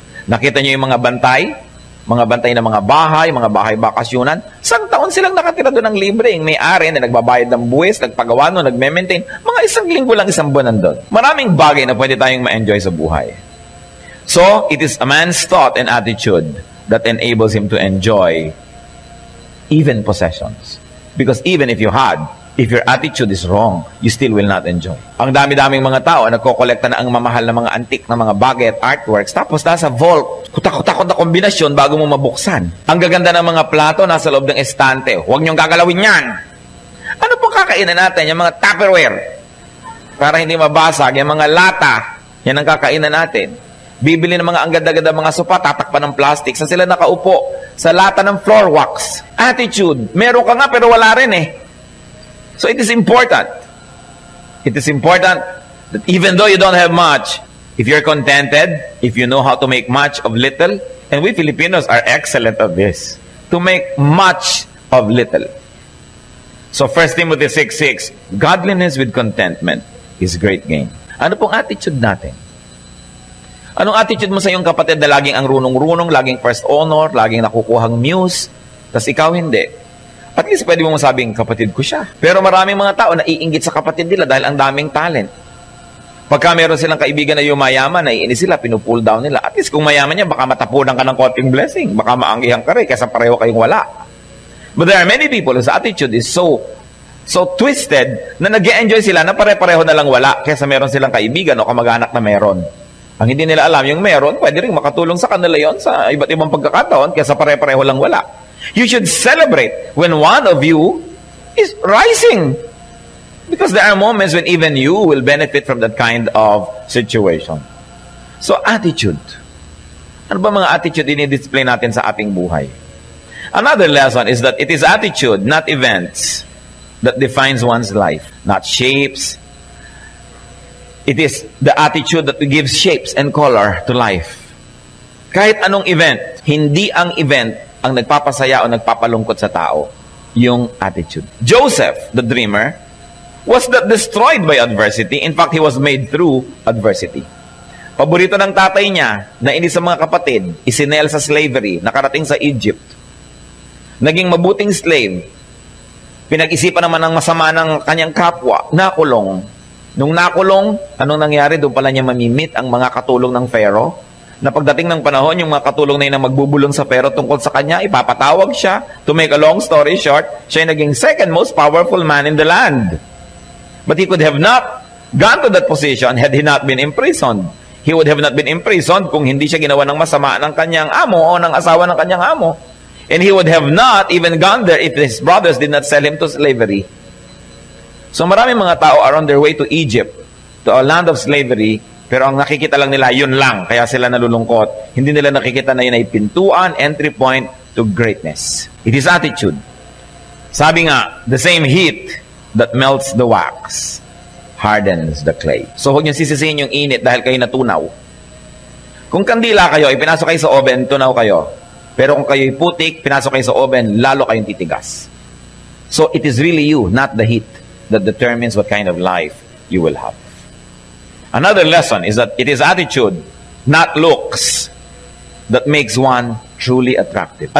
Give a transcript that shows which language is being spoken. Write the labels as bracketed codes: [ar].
[tl] Nakita nyo yung mga bantay ng mga bahay bakasyunan, isang taon silang nakatira doon ng libre. Yung may-ari na nagbabayad ng buwis, nagpagawa no, nagme-maintain, mga isang linggo lang, isang buwan nandun. Maraming bagay na pwede tayong ma-enjoy sa buhay. [en] So, it is a man's thought and attitude that enables him to enjoy even possessions. Because even if your attitude is wrong, you still will not enjoy. [tl] Ang dami-daming mga tao nagkokolekta na ang mamahal na mga antique na mga bagay at artworks, tapos nasa vault, kutakot na kombinasyon bago mo mabuksan. Ang gaganda ng mga plato nasa loob ng estante. Huwag niyong gagalawin yan. Ano pong kakainan natin? Yung mga Tupperware. Para hindi mabasag. Yung mga lata. Yan ang kakainan natin. Bibili ng mga ang ganda-ganda mga sopa, tatakpan ng plastic. Saan sila nakaupo? Sa lata ng floor wax. Attitude. Meron ka nga pero wala rin eh. [en] So it is important. It is important that even though you don't have much, if you're contented, if you know how to make much of little, and we Filipinos are excellent at this, to make much of little. So 1 Timothy 6:6, godliness with contentment is great gain. [tl] Ano pong attitude natin? Anong attitude mo sa iyong kapatid na laging ang runong-runong, laging first honor, laging nakukuhang muse, tas ikaw hindi? At least pwede mo masabing, kapatid ko siya. Pero maraming mga tao na iinggit sa kapatid nila dahil ang daming talent. Pagka meron silang kaibigan na yumayaman, naiinis sila, pinupull down nila. At least kung mayaman niya, baka matapunan ka ng konting blessing. Baka maanggihan ka rin, kaysa pareho kayong wala. [en] But there are many people whose attitude is so twisted [tl] na nag-e-enjoy sila na pare-pareho na lang wala kaysa meron silang kaibigan o kamag-anak na meron. Ang hindi nila alam, yung meron, pwede rin makatulong sa kanila yon sa iba't ibang pagkakataon kaysa pare-pareho lang wala. [en] You should celebrate when one of you is rising. Because there are moments when even you will benefit from that kind of situation. So, attitude. [tl] Ano ba mga attitude ini-display natin sa ating buhay? [en] Another lesson is that it is attitude, not events, that defines one's life. Not shapes. It is the attitude that gives shapes and color to life. [tl] Kahit anong event, hindi ang event ang nagpapasaya o nagpapalungkot sa tao. Yung attitude. [en] Joseph, the dreamer, was not destroyed by adversity. In fact, he was made through adversity. [tl] Paborito ng tatay niya, na inis sa mga kapatid, isinel sa slavery, nakarating sa Egypt. Naging mabuting slave. Pinag-isipan naman ng masama ng kanyang kapwa, nakulong. Nung nakulong, anong nangyari? Doon pala niya mamimit ang mga katulong ng Pharaoh. Na pagdating ng panahon, yung mga katulong na yun na magbubulong sa Pharaoh tungkol sa kanya, ipapatawag siya. [en] To make a long story short, [tl] siya naging [en] second most powerful man in the land. But he could have not gone to that position had he not been imprisoned. He would have not been imprisoned [tl] kung hindi siya ginawa ng masama ng kanyang amo o ng asawa ng kanyang amo. [en] And he would have not even gone there if his brothers did not sell him to slavery. [tl] So maraming mga tao [en] are on their way to Egypt, to a land of slavery, [tl] pero ang nakikita lang nila, yun lang, kaya sila nalulungkot. Hindi nila nakikita na yun ay pintuan, [en] entry point to greatness. It is attitude. [tl] Sabi nga, [en] the same heat that melts the wax hardens the clay. [tl] So huwag niyo sisisihin yung init dahil kayo natunaw. Kung kandila kayo, ipinasok kayo sa oven, tunaw kayo. Pero kung kayo'y putik, pinasok kayo sa oven, lalo kayong titigas. [en] So it is really you, not the heat, that determines what kind of life you will have. Another lesson is that it is attitude, not looks, that makes one truly attractive.